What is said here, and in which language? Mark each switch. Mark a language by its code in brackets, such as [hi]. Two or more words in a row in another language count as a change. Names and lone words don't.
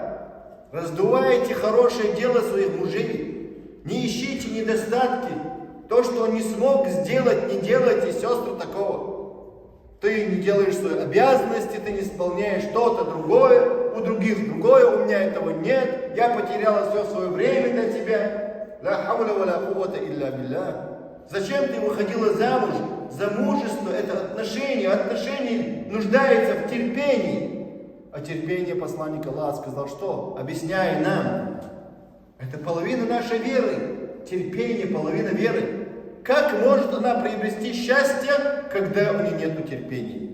[ru] Раздувайте хорошее дело своих мужей. Не ищите недостатки. То, что он не смог сделать, не делайте, сестры, такого. Ты не делаешь свои обязанности, ты не исполняешь что-то другое, у других другое, у меня этого нет, я потеряла все свое время для тебя. [ar] لا حول ولا قوة إلا بالله. [ru] Зачем ты выходила замуж? Замужество – это отношения. Отношения нуждаются в терпении. А терпение посланник Аллаха сказал, что? Объясняя нам. Это половина нашей веры. Терпение – половина веры. Как может она приобрести счастье, когда у нее нет терпения?